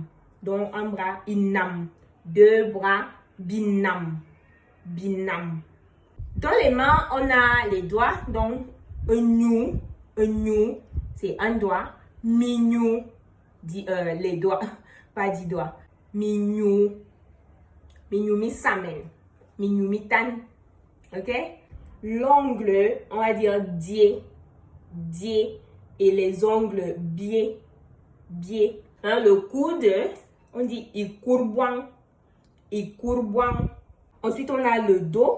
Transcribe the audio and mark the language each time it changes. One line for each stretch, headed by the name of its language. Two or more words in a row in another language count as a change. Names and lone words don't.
French: Donc un bras, inam. Deux bras, binam.
Ewondo: Binam.
French: Dans les mains, on a les doigts. Donc un new, c'est un doigt. Mignou, les doigts, pas 10 doigts.
Ewondo: Mignou mi samen. Mignou mi tan.
French: Ok? L'ongle, on va dire dié. Et les ongles biais. Hein, le coude, on dit ikourboang. Ensuite, on a le dos.